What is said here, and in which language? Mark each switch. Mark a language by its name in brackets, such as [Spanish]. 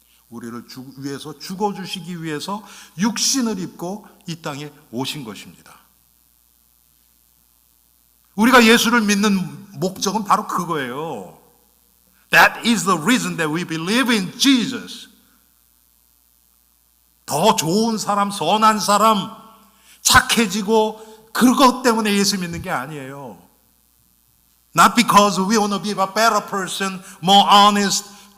[Korean] 우리를 위해서 죽어주시기 위해서 육신을 입고 이 땅에 오신 것입니다. 우리가 예수를 믿는 목적은 바로 그거예요. [English] That is the reason that we believe in Jesus. [Korean] 더 좋은 사람, 선한 사람, 착해지고 그것 때문에 예수 믿는 게 아니에요. [English] Not because we want to be a better person, more honest.